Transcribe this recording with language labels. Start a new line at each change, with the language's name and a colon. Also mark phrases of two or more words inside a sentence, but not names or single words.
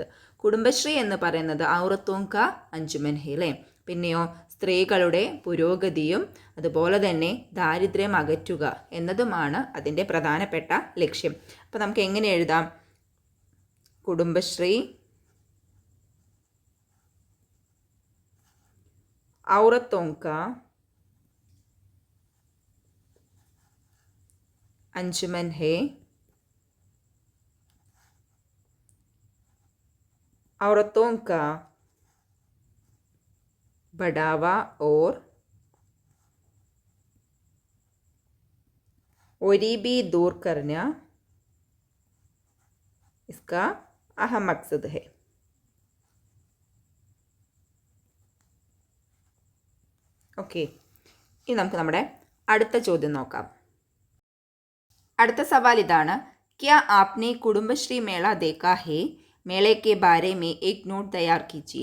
Malayalam: കുടുംബശ്രീ എന്ന് പറയുന്നത്
Hindi: औरतों का अंजुमन है
Malayalam: അല്ലേ. പിന്നെയോ സ്ത്രീകളുടെ പുരോഗതിയും അതുപോലെ തന്നെ ദാരിദ്ര്യം അകറ്റുക എന്നതുമാണ് അതിൻ്റെ പ്രധാനപ്പെട്ട ലക്ഷ്യം. അപ്പോൾ നമുക്ക് എങ്ങനെ എഴുതാം?
Hindi: കുടുംബശ്രീ औरतों का अंजुमन है, औरतों का बढ़ावा और गरीबी दूर करना इसका अहम मकसद है.
Malayalam: ഓക്കെ, ഇനി നമുക്ക് നമ്മുടെ അടുത്ത ചോദ്യം നോക്കാം. അടുത്ത സവാൽ ഇതാണ്.
Hindi: क्या आपने कुटुंबश्री मेला देखा है मेले के बारे में एक नोट तैयार कीजिए.